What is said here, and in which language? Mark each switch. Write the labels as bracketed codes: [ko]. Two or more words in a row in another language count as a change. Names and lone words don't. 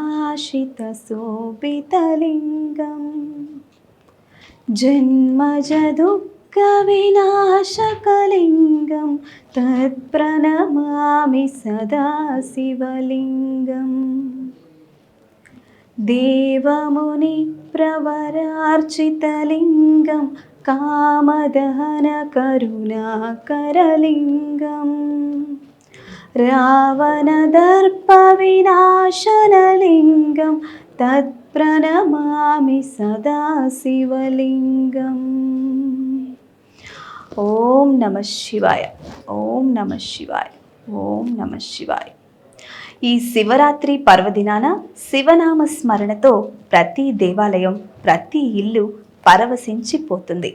[sa] भाषितशोभितलिङ्गं जन्मजदुःखविनाशकलिङ्गं तत्प्रणमामि सदा शिवलिङ्गम् देवमुनिप्रवरार्चितलिङ्गं कामदहनकरुणाकरलिङ्गम् रावणदर्पविनाशनलिङ्गं तत्प्रणमामि सदा शिवलिङ्गम्। ॐ नमः शिवाय, ॐ नमः शिवाय, ॐ नमः शिवाय. [te] ఈ శివరాత్రి పర్వదినాన శివనామ స్మరణతో ప్రతి దేవాలయం, ప్రతి ఇల్లు పరవశించిపోతుంది.